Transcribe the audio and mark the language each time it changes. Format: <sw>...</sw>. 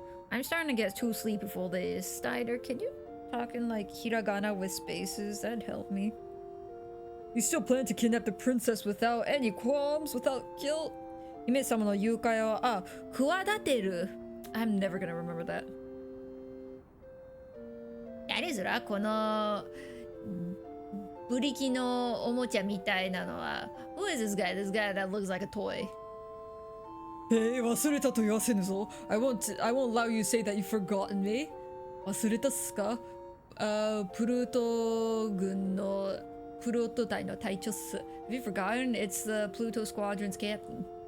<en>I'm starting to get too sleepy for this. Steiner, can you talk in like hiragana with spaces? That'd help me. You still plan to kidnap the princess without any qualms, without guilt?</en> <ja>姫様の誘拐を企てる</ja> <en>I'm never gonna remember that.</en> <ja>誰ずらこのブリキのおもちゃみたいなのは。</ja> <en>Who is this guy? This guy that looks like a toy.</en> <ja>忘れたと言わせぬぞ。</ja> <en>I won't allow you to say that you've forgotten me.</en> <ja>忘れたっすか？プルート軍のプルート隊の隊長っす。</ja> <en>Have you forgotten? It's the Pluto Squadron's captain.</en>